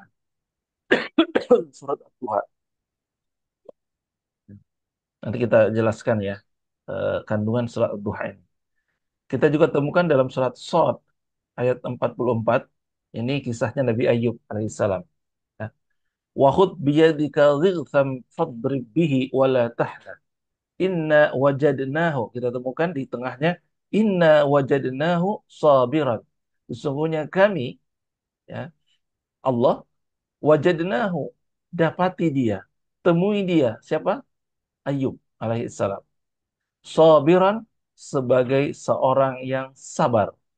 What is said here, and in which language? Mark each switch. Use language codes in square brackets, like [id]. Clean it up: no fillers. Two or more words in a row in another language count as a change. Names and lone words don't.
[id] Surat At-Tuhan. Nanti kita jelaskan ya kandungan surat Ad-Duha ini. Kita juga temukan dalam surat Shad ayat 44. Ini kisahnya Nabi Ayub alaihissalam. Ya. [ar] وخذ بيدك ضغثا فاضرب به ولا تحزن. إنا وجدناه. [id] Kita temukan di tengahnya. [ar] إنا وجدناه صابرا. [id] Sesungguhnya kami, ya, Allah, wajadnahu, dapati dia, temui dia. Siapa? Ayub alaihissalam. Sabiran, sebagai seorang yang sabar.